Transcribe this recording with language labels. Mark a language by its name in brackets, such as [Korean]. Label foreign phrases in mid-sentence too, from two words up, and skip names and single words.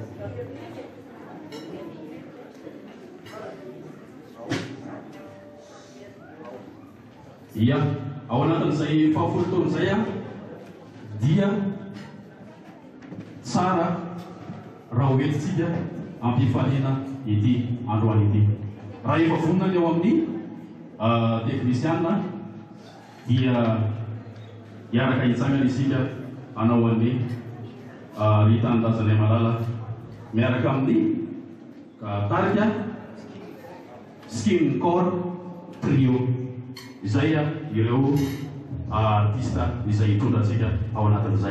[Malagasy] Ia, ao anatin'izay fahafolo taona izay dia tsara raha hoentintsika ampifaliana ity androany ity. Raha efa vonona eo amin'ny teknisiana dia hiaraka hitsangana isika hanao an'ny ritanindrazanay malala miaraka amin'ny tarika skin core trio izay ireo artista izay hitondrantsika ao anatin'izay.